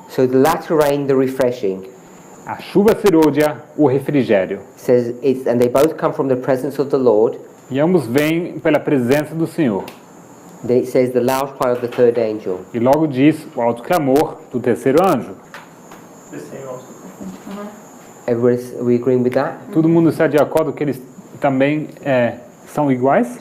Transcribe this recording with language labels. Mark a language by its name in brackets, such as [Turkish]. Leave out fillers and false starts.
[English] So the latter rain, the refreshing. [Portuguese] A chuva serôdia, o refrigério. [English] Says it's, and they both come from the presence of the Lord. [Portuguese] E ambos vêm pela presença do Senhor. [English] Then it says the loud cry of the third angel. [Portuguese] E logo diz o alto clamor do terceiro anjo. [English] The same also. Are we agreeing with that? [Portuguese] Todo mundo está de acordo que eles também são iguais?